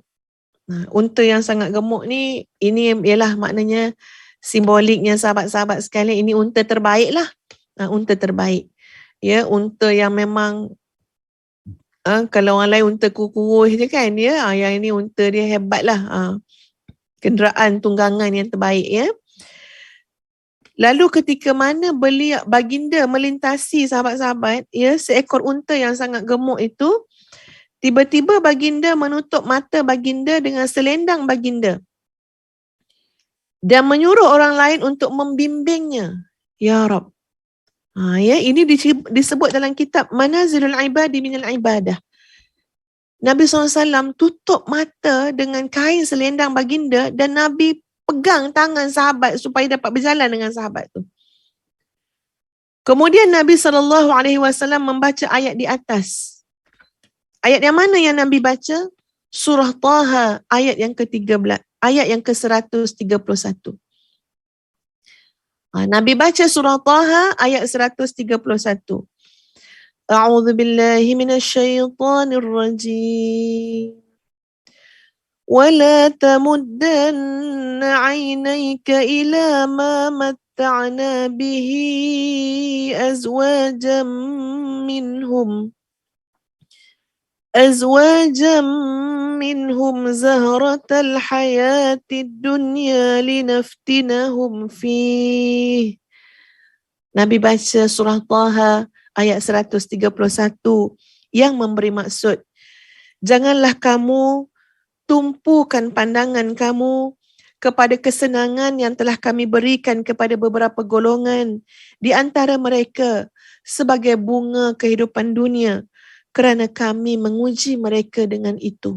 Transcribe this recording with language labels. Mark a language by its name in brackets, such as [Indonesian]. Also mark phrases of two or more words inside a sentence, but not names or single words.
[Malay] Unta yang sangat gemuk ni, ini ialah maknanya simboliknya sahabat-sahabat sekalian, ini unta terbaik lah. Unta terbaik. Ya, unta yang memang kalau orang lain unta kurus je kan, ya, yang ini unta dia hebat lah. Kenderaan tunggangan yang terbaik, ya. Lalu ketika mana baginda melintasi sahabat-sahabat, ya, seekor unta yang sangat gemuk itu, tiba-tiba baginda menutup mata baginda dengan selendang baginda dan menyuruh orang lain untuk membimbingnya. [Arabic] يا رب. [Malay] Ya, ini disebut dalam kitab Manazilul Ibadi Minal Ibadah. Nabi SAW tutup mata dengan kain selendang baginda dan Nabi pegang tangan sahabat supaya dapat berjalan dengan sahabat tu. Kemudian Nabi SAW membaca ayat di atas. Ayat yang mana yang Nabi baca? Surah Taha ayat yang ke-13, ayat yang ke-131. Nabi baca surah Taha ayat 131. [Arabic] أعوذ بالله من الشيطان الرجيم. ولا تمدن عينيك إلى ما متعنا به أزواجا منهم زهرة الحياة الدنيا لنفتنهم فيه. [Malay] Nabi baca surah Taha ayat 131 yang memberi maksud, Janganlah kamu tumpukan pandangan kamu kepada kesenangan yang telah kami berikan kepada beberapa golongan di antara mereka sebagai bunga kehidupan dunia, kerana kami menguji mereka dengan itu.